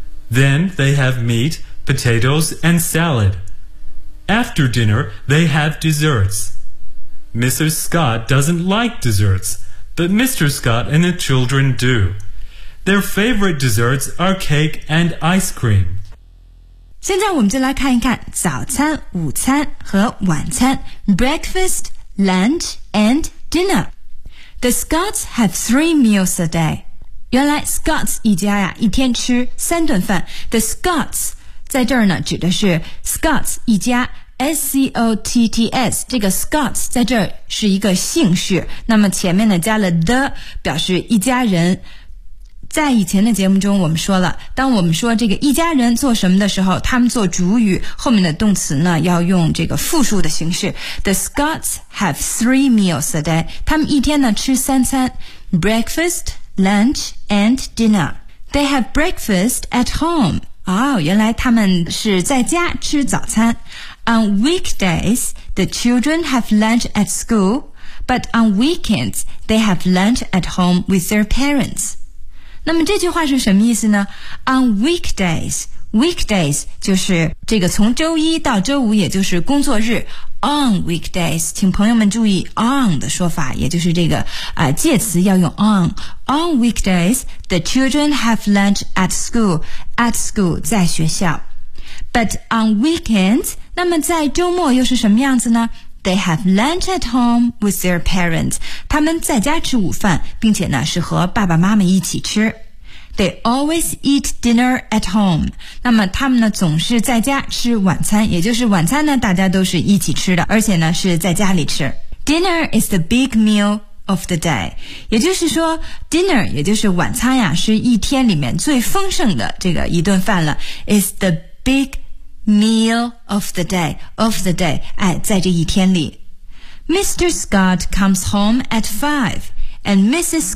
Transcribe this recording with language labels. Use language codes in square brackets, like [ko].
[en] Then they have meat, potatoes, and salad. After dinner, they have desserts. Mrs. Scott doesn't like desserts, but Mr. Scott and the children do. Their favorite desserts are cake and ice cream. [zh] 现在我们就来看一看早餐、午餐和晚餐。 [en] Breakfast, lunch, and dinner. The Scots have three meals a day. [zh] 原来 Scots 一家呀，一天吃三顿饭。The Scots 在这儿呢，指的是 Scots 一家。 S-C-O-T-T-S 这个 Scots 在这儿是一个姓氏，那么前面呢加了 the 表示一家人。在以前的节目中我们说了，当我们说这个一家人做什么的时候，他们做主语，后面的动词呢要用这个复数的形式。 [en] The Scots have three meals a day， [zh] 他们一天呢吃三餐， [en] Breakfast, lunch and dinner. They have breakfast at home. [zh] 哦，原来他们是在家吃早餐。 [en] On weekdays, the children have lunch at school, but on weekends, they have lunch at home with their parents. [zh] 那么这句话是什么意思呢？ [en] On weekdays, [zh] weekdays 就是这个从周一到周五，也就是工作日。 [en] On weekdays, [zh] 请朋友们注意 on 的说法，也就是这个介词要用 on. [en] On weekdays, the children have lunch at school, at school, [zh] 在学校。 [en] But on weekends, [zh] 那么在周末又是什么样子呢？ [en] They have lunch at home with their parents. [zh] 他们在家吃午饭，并且呢是和爸爸妈妈一起吃。 [en] They always eat dinner at home. [zh] 那么他们呢总是在家吃晚餐，也就是晚餐呢大家都是一起吃的，而且呢是在家里吃。 [en] Dinner is the big meal of the day. [zh] 也就是说 dinner 也就是晚餐呀，是一天里面最丰盛的这个一顿饭了。 [en] Is the big meal of the day, [zh] 在这一天里。 [en] Mr. Scott comes home at 5, and Mrs.